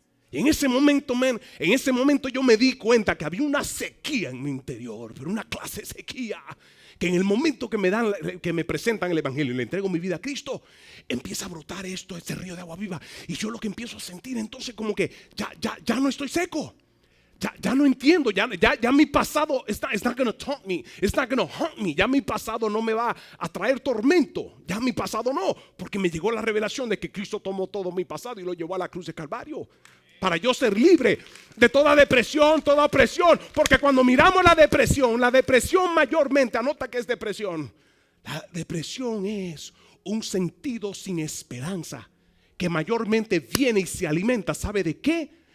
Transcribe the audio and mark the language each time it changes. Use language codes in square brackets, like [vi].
[es] Y en ese momento yo me di cuenta que había una sequía en mi interior, pero una clase de sequía, que en el momento que me presentan el evangelio y le entrego mi vida a Cristo, empieza a brotar este río de agua viva. Y yo lo que empiezo a sentir entonces como que ya no estoy seco. Ya no entiendo, ya mi pasado [en] it's not going to taunt me, it's not going to haunt me. [es] Ya mi pasado no me va a traer tormento. Ya mi pasado no, porque me llegó la revelación de que Cristo tomó todo mi pasado y lo llevó a la cruz de Calvario para yo ser libre de toda depresión, toda opresión. Porque cuando miramos la depresión mayormente, anota que es depresión. La depresión es un sentido sin esperanza que mayormente viene y se alimenta, ¿sabe de qué?